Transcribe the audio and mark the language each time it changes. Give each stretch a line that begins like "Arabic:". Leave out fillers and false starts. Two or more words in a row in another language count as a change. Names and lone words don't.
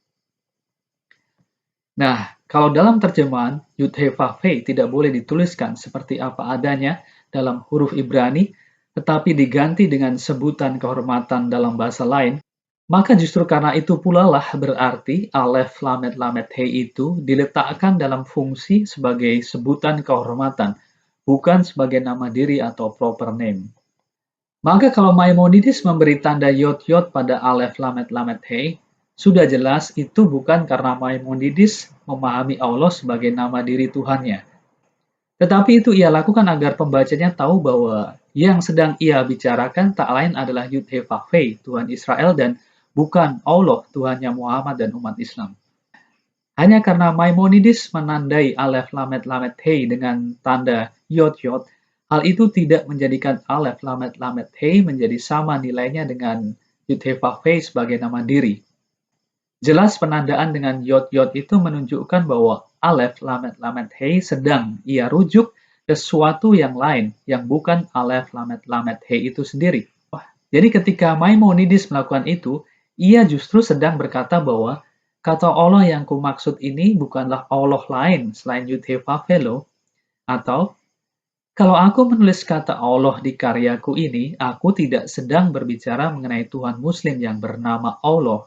Indonesian: Nah, kalau dalam terjemahan Yud-Heh-Vav-Heh tidak boleh dituliskan seperti apa adanya dalam huruf Ibrani, tetapi diganti dengan sebutan kehormatan dalam bahasa lain, maka justru karena itu pula lah berarti alef lamet lamet hei itu diletakkan dalam fungsi sebagai sebutan kehormatan, bukan sebagai nama diri atau
English: proper name.
Indonesian: Maka kalau Maimonides memberi tanda yod pada alef lamet lamet hei, sudah jelas itu bukan karena Maimonides memahami Allah sebagai nama diri Tuhannya. Tetapi itu ia lakukan agar pembacanya tahu bahwa yang sedang ia bicarakan tak lain adalah Yud-Heh-Vav-Heh, Tuhan Israel, dan bukan Allah, Tuhannya Muhammad dan umat Islam. Hanya karena Maimonides menandai alef lamet lamet hei dengan tanda yod, hal itu tidak menjadikan alef lamet lamet hei menjadi sama nilainya dengan Yud-Heh-Vav-Heh sebagai nama diri. Jelas penandaan dengan yod-yod itu menunjukkan bahwa alef, lamet, lamet, hei sedang ia rujuk ke sesuatu yang lain yang bukan alef, lamet, lamet, hei itu sendiri. Jadi ketika Maimonides melakukan itu, ia justru sedang berkata bahwa kata Allah yang kumaksud ini bukanlah Allah lain selain Yud-He-Vav-He-Lo, atau kalau aku menulis kata Allah di karyaku ini, aku tidak sedang berbicara mengenai Tuhan Muslim yang bernama Allah.